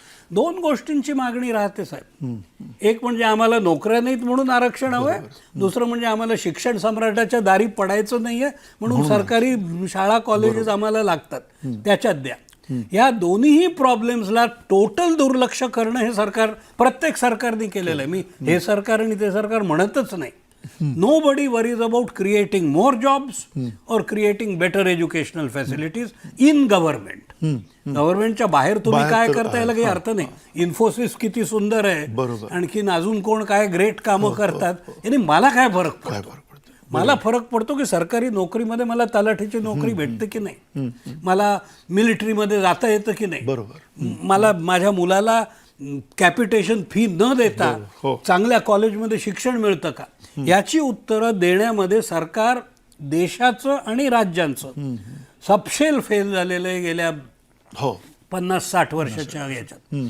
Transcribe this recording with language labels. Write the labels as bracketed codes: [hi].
[mr] 2 गोष्टींची मागणी राहते साहेब. एक म्हणजे आम्हाला नोकऱ्या नाहीत म्हणून आरक्षण हवंय, दुसरं म्हणजे आम्हाला शिक्षण सम्राटाच्या दारी पडायचं नाहीये म्हणून सरकारी शाळा कॉलेजेस आम्हाला लागतात, त्याच्यात द्या. या दोन्हीही प्रॉब्लेम्सला टोटल दुर्लक्ष करणं हे सरकार, प्रत्येक सरकारने केलेलं आहे. मी हे सरकार आणि ते सरकार म्हणतच नाही. [en] Nobody worries about creating more jobs or creating better educational facilities in government. [mr] गव्हर्नमेंटच्या बाहेर तुम्ही काय करता याला काही अर्थ नाही. इन्फोसिस किती सुंदर आहे, आणखीन अजून कोण काय ग्रेट कामं करतात, याने मला काय फरक पडतो? मला फरक पडतो की सरकारी नोकरीमध्ये मला तलाठीची नोकरी भेटते की नाही, मला मिलिटरीमध्ये जाता येतं की नाही, मला माझ्या मुलाला कॅपिटेशन फी न देता चांगल्या कॉलेजमध्ये शिक्षण मिळतं का, याची उत्तरं देण्यामध्ये सरकार देशाचं आणि राज्यांचं सपशेल फेल झालेलं आहे गेल्या 50-60 वर्षाच्या याच्यात.